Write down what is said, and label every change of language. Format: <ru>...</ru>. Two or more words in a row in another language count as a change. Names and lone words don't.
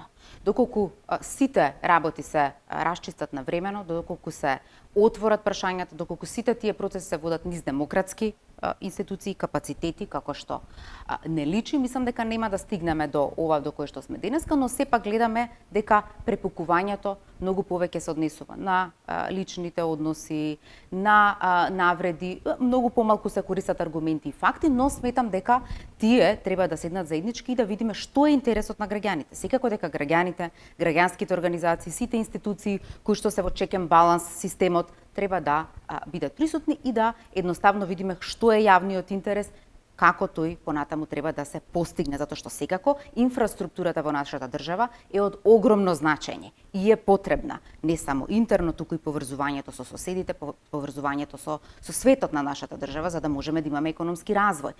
<mk>Доколку сите работи се расчистат на времено, доколку се отворат прашањата, доколку сите тие процеси се водат низ демократски институции, капацитети, како што не личи, мислам дека нема да стигнеме до ова до кое што сме денеска, но сепак гледаме дека препукувањето многу повеќе се однесува на личните односи, на навреди, многу помалку се користат аргументи и факти, но сметам дека тие треба да седнат заеднички и да видиме што е интересот на граѓаните. Секако дека граѓаните, граѓанските организации, сите институции кои што се во</mk> <en>check and balance</en> <mk>системот треба да бидат присутни и да едноставно видиме што е јавниот интерес, како тој понатаму треба да се постигне, затоа што секако инфраструктурата во нашата држава е од огромно значење и е потребна не само интерно, туку и поврзувањето со соседите, поврзувањето со светот на нашата држава, за да можеме да имаме економски развој.</mk>